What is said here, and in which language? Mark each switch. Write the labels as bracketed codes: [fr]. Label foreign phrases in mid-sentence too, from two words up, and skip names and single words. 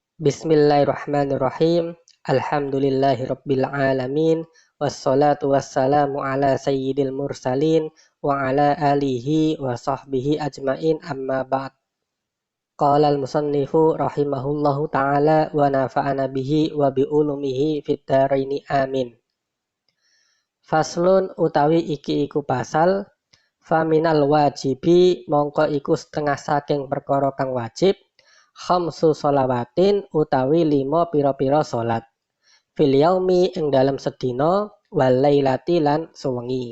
[ar] بسم الله الرحمن الرحيم. الحمد لله رب العالمين. والصلاة والسلام على سيد المرسلين وعلى آله وصحبه أجمعين، أما بعد. قال المصنف رحمه الله تعالى ونفعنا به وبعلومه في الدارين آمين. [jv] Faslun utawi iki iku pasal, [ar] فمن الواجب [jv] mongko iku setengah saking perkara kang wajib, [ar] خمس صلوات [jv] utawi 5 pira-pira salat, [ar] في اليوم [jv] ing dalam sedina, [ar] والليلة [jv] lan suwengi.